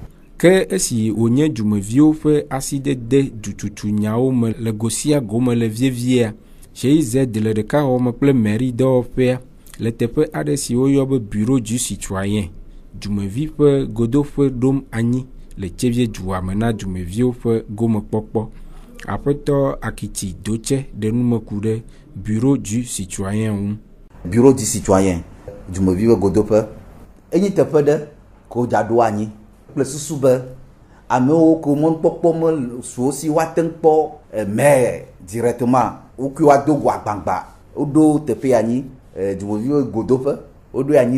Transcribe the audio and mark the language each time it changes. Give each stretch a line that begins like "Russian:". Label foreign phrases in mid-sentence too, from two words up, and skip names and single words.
Ewe: Ke esi wònye dumeviwo ƒe asidede dututu nyawo me le go sia go me le vieviea GIZ le ɖekawɔme kple mairie dɔwɔƒea le teƒe aɖe si woyɔ be
French: bureau du citoyen
Ewe: dumevi ƒe godoƒe ɖom anyi le tsevi dua me na dumeviwo ƒe gomekpɔkpɔ. Aƒetɔ Akitsi Dotse ɖe nume ku ɖe
French: bureau du citoyen
Ewe: ŋu.
French: Bureau du citoyen
Ewe: dumevi ƒe godoƒe enyi teƒe ɖe ko dza ɖo anyi kple susu be amewo ko mɔnukpɔkpɔ me suwo si woate ŋu kpɔ
French: maire directement
Ewe: wokui woado go agbagba woɖo teƒe anyi dumevi ƒe godoƒe woɖo anyi